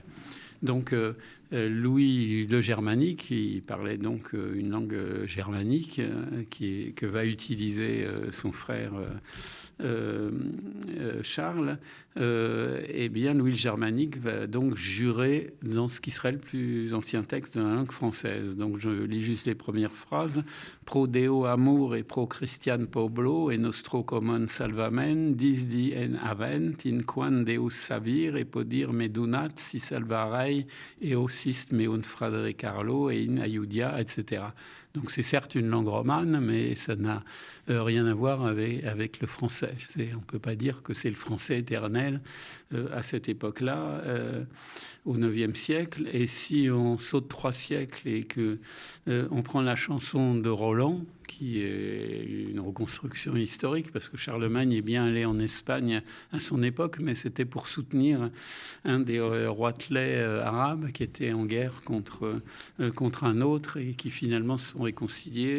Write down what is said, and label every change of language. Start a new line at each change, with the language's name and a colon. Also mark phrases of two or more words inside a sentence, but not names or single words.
French: Donc, Louis le Germanique, qui parlait donc une langue germanique que va utiliser son frère Charles, eh bien, Louis le Germanique va donc jurer dans ce qui serait le plus ancien texte de la langue française. Donc, je lis juste les premières phrases.
Old French: Pro Deo amor et pro Christian Poblo et nostro common salvamen, disdi en avent, in quan Deus savir et podir medunat si salvarei et ossist meun fradere Carlo et in aiudia,
French: etc. Donc c'est certes une langue romane, mais ça n'a rien à voir avec le français. On ne peut pas dire que c'est le français éternel à cette époque-là, au IXe siècle. Et si on saute 3 siècles et qu'on prend la chanson de Roland, qui est une reconstruction historique, parce que Charlemagne est bien allé en Espagne à son époque, mais c'était pour soutenir un des roitelets arabes qui était en guerre contre un autre et qui finalement se sont réconciliés.